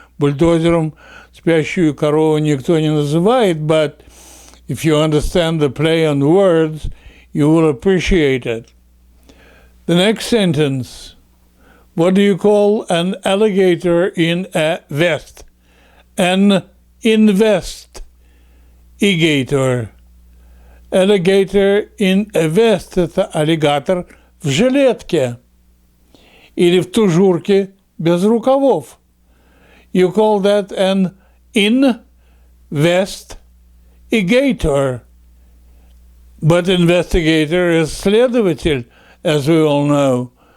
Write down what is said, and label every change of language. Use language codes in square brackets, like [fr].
[en] Бульдозером спящую корову никто не называет, but if you understand the play on words, you will appreciate it. The next sentence. What do you call an alligator in a vest? An investigator. [ru] Alligator in a vest – это аллигатор в жилетке или в тужурке без рукавов. [en] You call that an investigator. But investigator is следователь, as we all know.